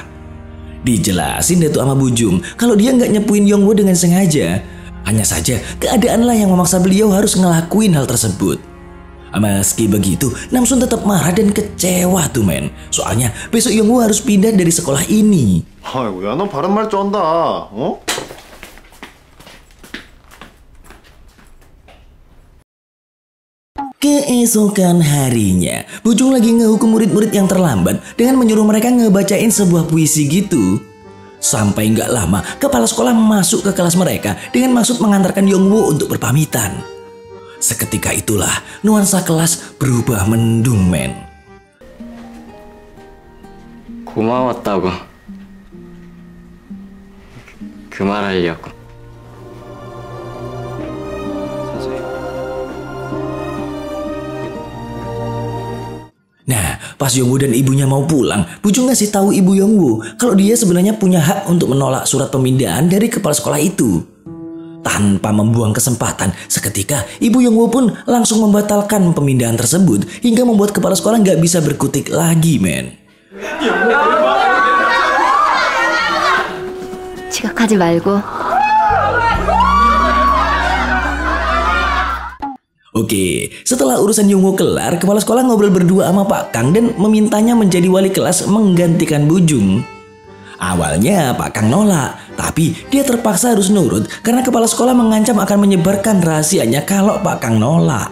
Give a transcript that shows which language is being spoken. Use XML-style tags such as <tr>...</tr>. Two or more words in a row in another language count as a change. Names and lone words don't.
<id>Dijelasin deh tuh sama Bujung kalau dia nggak nyepuin Yongwoo dengan sengaja. Hanya saja keadaanlah yang memaksa beliau harus ngelakuin hal tersebut. Meski begitu, Namsun tetap marah dan kecewa tuh, men. Soalnya besok Yongwoo harus pindah dari sekolah ini.</id> <ko>아이고, 야, 너 바른 말 쩐다. 어?</ko> <id>Keesokan harinya, Bujung lagi ngehukum murid-murid yang terlambat dengan menyuruh mereka ngebacain sebuah puisi gitu. Sampai nggak lama, kepala sekolah masuk ke kelas mereka dengan maksud mengantarkan Yongwoo untuk berpamitan. Seketika itulah nuansa kelas berubah mendung, men.</id> <ko>고마웠다고. 그 말하려고.</ko> <id>Nah, pas Yongwoo dan ibunya mau pulang, Bujung ngasih tahu ibu Yongwoo kalau dia sebenarnya punya hak untuk menolak surat pemindahan dari kepala sekolah itu. Tanpa membuang kesempatan, seketika ibu Yongwoo pun langsung membatalkan pemindahan tersebut hingga membuat kepala sekolah nggak bisa berkutik lagi, men.</id> <ko>지각하지 말고.</ko> <id>Oke, setelah urusan Yongwoo kelar, kepala sekolah ngobrol berdua sama Pak Kang dan memintanya menjadi wali kelas menggantikan Bujung. Awalnya Pak Kang nolak, tapi dia terpaksa harus nurut karena kepala sekolah mengancam akan menyebarkan rahasianya kalau Pak Kang nolak.</id>